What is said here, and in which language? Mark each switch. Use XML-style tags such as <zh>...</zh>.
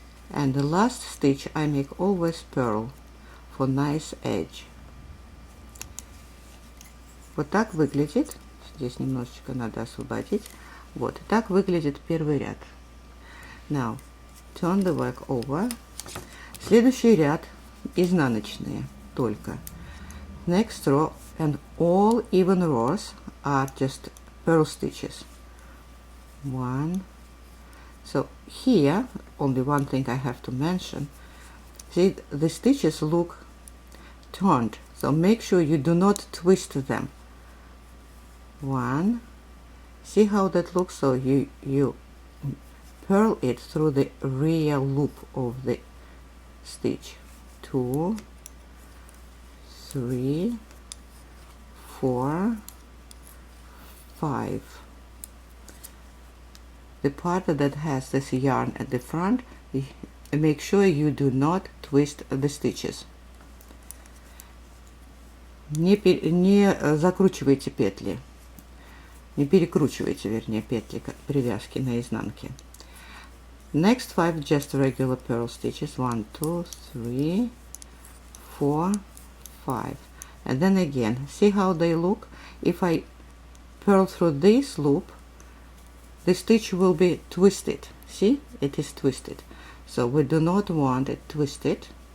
<en>And the last stitch I make always purl for nice edge.</en> <ru>Вот так выглядит. Здесь немножечко надо освободить. Вот, и так выглядит первый ряд.</ru> <en>Now, turn the work over.</en> <ru>Следующий ряд изнаночные только.</ru> <en>Next row and all even rows are just purl stitches. One. So here, only one thing I have to mention. See, the stitches look turned, so make sure you do not twist them. One. See how that looks? So you purl it through the rear loop of the stitch. 2, 3, 4, 5. The part that has this yarn at the front, make sure you do not twist the stitches.</en> <ru>Не закручивайте петли, не перекручивайте, вернее, петли привязки на изнанке.</ru> <en>Next 5 just regular purl stitches. 1, 2, 3, 4, 5. And then again, see how they look? If I purl through this loop, the stitch will be twisted. See, it is twisted. So we do not want it twisted.</en>